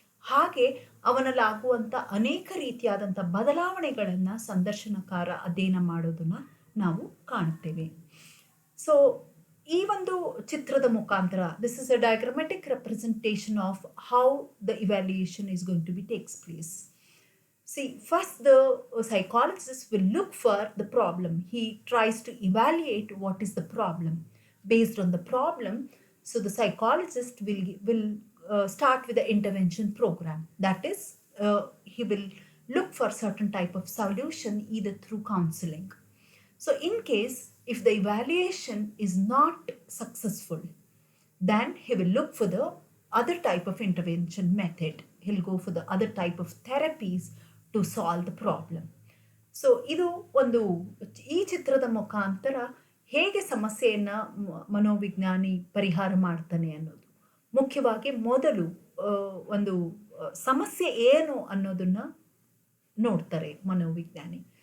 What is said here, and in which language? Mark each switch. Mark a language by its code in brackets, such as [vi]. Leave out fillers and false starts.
[kn] ಹಾಗೆ ಅವನಲ್ಲಾಗುವಂಥ ಅನೇಕ ರೀತಿಯಾದಂಥ ಬದಲಾವಣೆಗಳನ್ನು ಸಂದರ್ಶನಕಾರ ಅಧ್ಯಯನ ಮಾಡೋದನ್ನು ನಾವು ಕಾಣುತ್ತೇವೆ. [en] so [kn] ಈ ಒಂದು ಚಿತ್ರದ ಮುಖಾಂತರ [en] This is a diagrammatic representation of how the evaluation is going to be takes place. See, first the psychologist will look for the problem. He tries to evaluate what is the problem. Based on the problem, so the psychologist will start with the intervention program. That is, he will look for certain type of solution either through counseling. So in case if the evaluation is not successful, then he will look for the other type of intervention method. He'll go for the other type of therapies to solve the problem. [kn] So ಇದು ಒಂದು ಈ ಚಿತ್ರದ ಮುಖಾಂತರ ಹೇಗೆ ಸಮಸ್ಯೆಯನ್ನು ಮನೋವಿಜ್ಞಾನಿ ಪರಿಹಾರ ಮಾಡ್ತಾನೆ ಅನ್ನೋದು, ಮುಖ್ಯವಾಗಿ ಮೊದಲು ಒಂದು ಸಮಸ್ಯೆ ಏನು ಅನ್ನೋದನ್ನು ನೋಡ್ತಾರೆ ಮನೋವಿಜ್ಞಾನಿ.